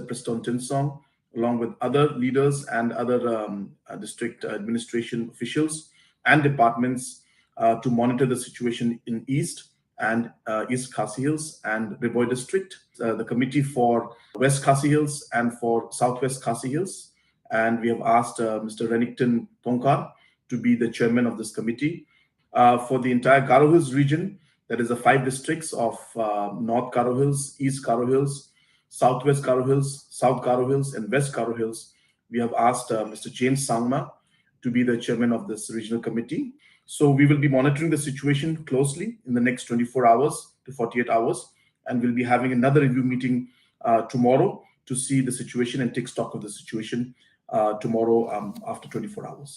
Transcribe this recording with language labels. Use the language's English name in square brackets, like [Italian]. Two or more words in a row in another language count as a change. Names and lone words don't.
[English] Preston Tinsong, along with other leaders and other district administration officials and departments to monitor the situation in East and East Khasi Hills and Ribhoy district, the committee for West Khasi Hills and for Southwest Khasi Hills. And we have asked Mr. Renington Tonkar to be the chairman of this committee. For the entire Garo Hills region, that is the 5 districts of North Garo Hills, East Garo Hills, Southwest Garo Hills, South Garo Hills, and West Garo Hills, we have asked Mr. James Sangma to be the chairman of this regional committee. So we will be monitoring the situation closely in the next 24 hours to 48 hours, and we'll be having another review meeting tomorrow to see the situation and take stock of the situation tomorrow after 24 hours.